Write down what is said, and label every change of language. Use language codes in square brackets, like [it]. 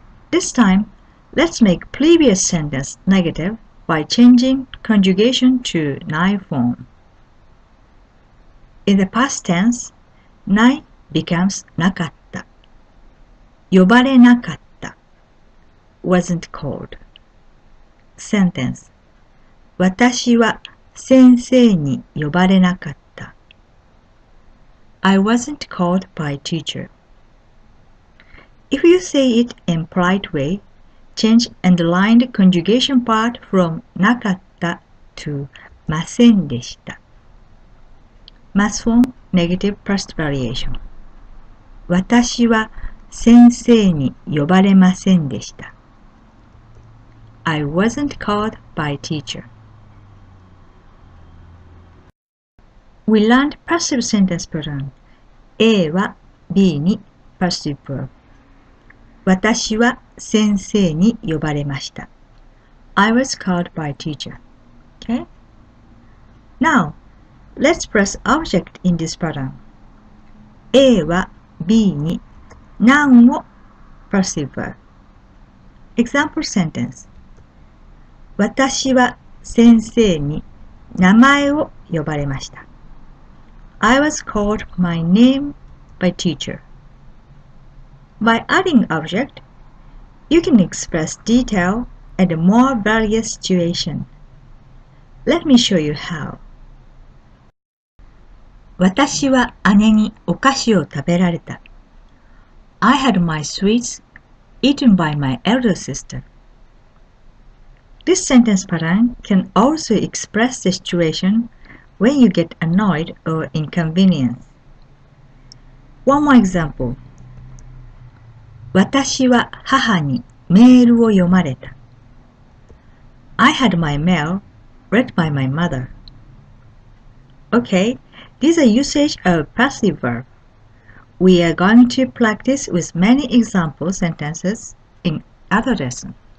[en] This time, let's make previous sentence negative by changing conjugation to nai form. In the past tense, nai becomes nakatta. [ja] 呼ばれなかった [en] wasn't called. Sentence [ja] 私は先生に呼ばれなかった [en] I wasn't called by teacher. If you say it in polite way, change underlined conjugation part from [ja] なかった [en] to [ja] ませんでした [en] Mas form negative first variation [ja] 私は先生に呼ばれませんでした [en] I wasn't called by teacher. We learned passive sentence pattern. A は B に passive verb. [ja] 私は先生に呼ばれました。 [en] I was called by teacher. Okay? Now, let's press object in this pattern. A は B に noun を passive verb. Example sentence. [ja] 私は先生に名前を呼ばれました。 [en] I was called my name by teacher. By adding object, you can express detail and more various situation. Let me show you how. [ja] 私は姉にお菓子を食べられた。 [en] I had my sweets eaten by my elder sister. This sentence pattern can also express the situation when you get annoyed or inconvenienced. One more example. [ja] 私は母にメールを読まれた。 [en] I had my mail read by my mother. Okay, these are usage of passive verb. We are going to practice with many example sentences in other lesson.